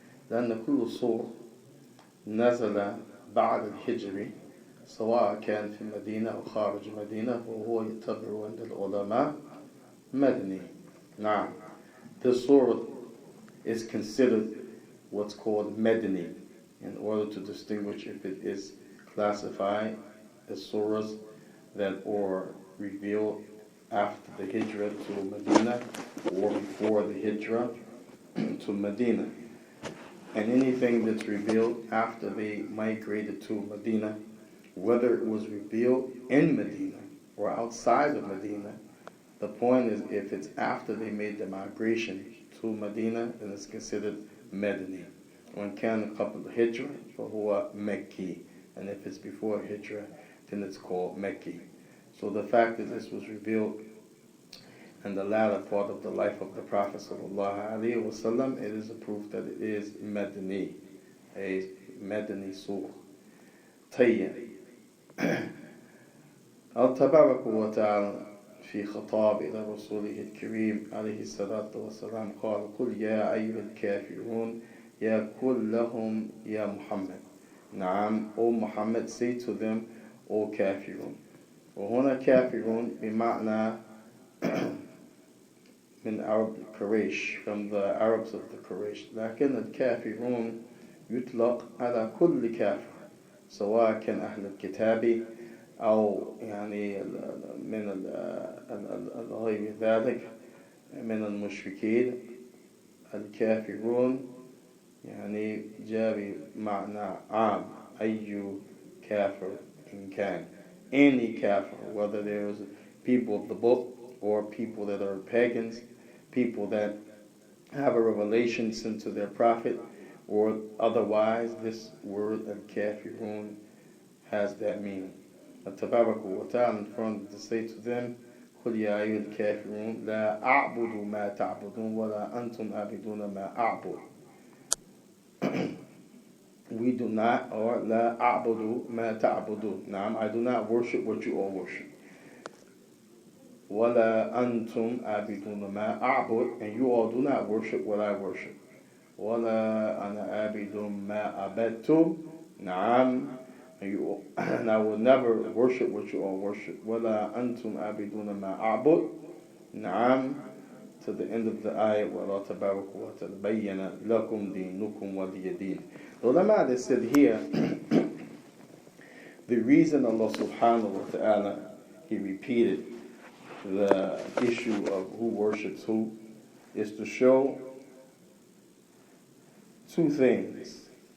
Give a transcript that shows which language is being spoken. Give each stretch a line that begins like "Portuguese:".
Arabic: لأن كل سورة نزل بعد الهجرة سواء كان في مدينة أو خارج مدينة فهو يعتبر عند العلماء مدني.
English: Now, this surah is considered what's called Medini in order to distinguish if it is classified as surahs that are revealed after the hijrah to Medina or before the hijrah to Medina. And anything that's revealed after they migrated to Medina, whether it was revealed in Medina or outside of Medina, the point is if it's after they made the migration to Medina, then it's considered Medini.
Arabic: وإن كان قبل الهجرة فهو مكي,
English: and if it's before hijrah, then it's called Mekki. So the fact that this was revealed in the latter part of the life of the Prophet ﷺ, it is a proof that it is Medini, a Medini surah.
Arabic: طيب. الله تبارك وتعالى في خطاب إلى رسوله الكريم عليه الصلاة والسلام قال قل يا أيها الكافرون يقول لهم يا محمد.
English: نعم, O Muhammad, say to them, O kafirun.
Arabic: وهنا كافرون بمعنى من
English: Arab Quraysh, from the Arabs of the Quraysh.
Arabic: لكن الكافرون يطلق على كل كافر سواء كان أهل الكتاب أو يعني من غير ذلك من المشركين. الكافرون يعني جاء بمعنى عام, أي كافر إن كان,
English: any kafir, whether there's people of the book or people that are pagans, people that have a revelation sent to their prophet, or otherwise, this word al-kafirun has that meaning.
Arabic: Tabaraka wa ta'ala
English: informed to say to them,
Arabic: قُلْ يَا أَيُّهَا الْكَافِرُونَ لَا أَعْبُدُ مَا تَعْبُدُونَ وَلَا أَنْتُمْ عَابِدُونَ مَا أَعْبُدُ.
English: We do not, or
Arabic: la a'budu ma ta'budu.
English: Naam, I do not worship what you all worship.
Arabic: Wala antum abiduna ma a'bud,
English: and you all do not worship what I worship.
Arabic: Wala ana abidum ma abadtum, Naam.
English: And I will never worship what you all worship.
Arabic: Wala antum abiduna ma a'bud. Naam.
English: To the end of the ayah,
Arabic: وَاللَّهُ تَبَارَكَ وَتَعَالَى بَيَّنَ لَكُمْ دِينُكُمْ وَلِيَ دِينِ.
English: The ulama, they said here, the reason Allah subhanahu wa ta'ala, He repeated the issue of who worships who, is to show two things.